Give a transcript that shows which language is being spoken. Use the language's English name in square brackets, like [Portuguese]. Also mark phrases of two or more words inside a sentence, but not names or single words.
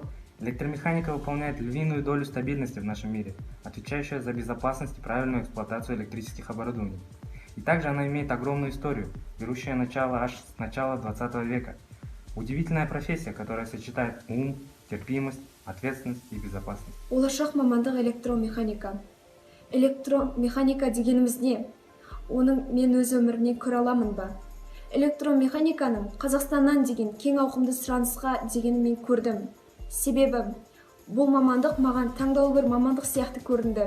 [Russian] Электромеханика выполняет львиную долю стабильности в нашем мире, отвечающая за безопасность и правильную эксплуатацию электрических оборудований. И также она имеет огромную историю, берущую начало аж с начала 20 века. Удивительная профессия, которая сочетает ум, терпимость, ответственность и безопасность. [Kazakh] Болашақ мамандық электромеханика. Электромеханика дегеніміз не? Оның мен өз өмірімнен көре аламын ба? Электромеханиканың Қазақстаннан деген кең ауқымды сұранысқа дегенін мен көрдім. Себебі бұл мамандық маған таңдаулы бір мамандық сияқты көрінді.